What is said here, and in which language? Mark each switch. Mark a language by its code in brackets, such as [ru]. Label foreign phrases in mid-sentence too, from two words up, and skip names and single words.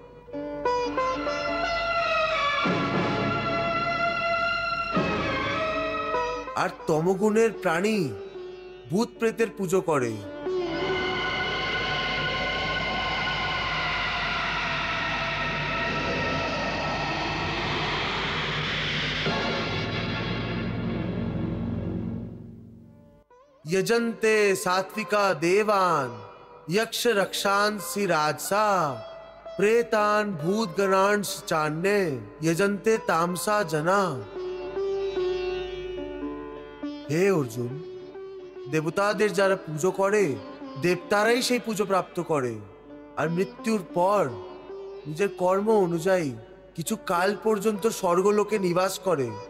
[bn] আর তমগুণের প্রাণী ভূত প্রেতের পুজো করে। [sa] यजन्ते सात्विका देवान यक्ष रक्षांसि राजसा प्रेतान भूत गणांश चान्ने यजन्ते तामसा जना। [bn] হে অর্জুন, দেবতাদের যারা পুজো করে দেবতারাই সেই পুজো প্রাপ্ত করে, আর মৃত্যুর পর নিজের কর্ম অনুযায়ী কিছু কাল পর্যন্ত স্বর্গলোকে নিবাস করে।